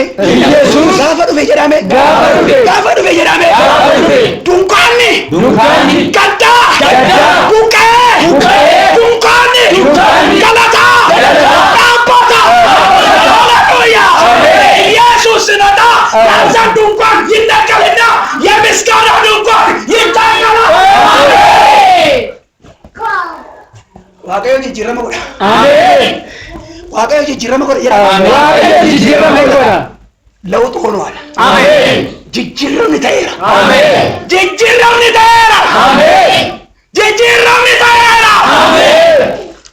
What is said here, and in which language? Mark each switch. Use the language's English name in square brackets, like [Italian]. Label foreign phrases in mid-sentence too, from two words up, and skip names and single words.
[Oromo] Iyesuus. Gaafa dhufe jedhame. Gaafa dhufe. Gaafa dhufe jedhame. Gaafa dhufe. Dunkaanni. Dunkaanni. Gaddaa. Gaddaa. Buqqee. Buqqee. Dunkaanni. Dunkaanni. Galataa. Galataa. Dhaabbata. Haleluuyaa. Iyesuus [Amharic] ሲመጣ ያዛ ድንኳን ይነቀልና የምስጋና ድንኳን ይተከላል። [Oromo] waaqayyo jijjiirama godha. Ameen. waaqayyo jijjiirama godha jedha. Waaqayyo jijjiirama godha. [Amharic] ለውጥ ሆኗል። [Oromo] Ameen. jijjiiramni ta'eera. Ameen. jijjiiramni ta'eera. Ameen. jijjiiramni ta'eera. Ameen.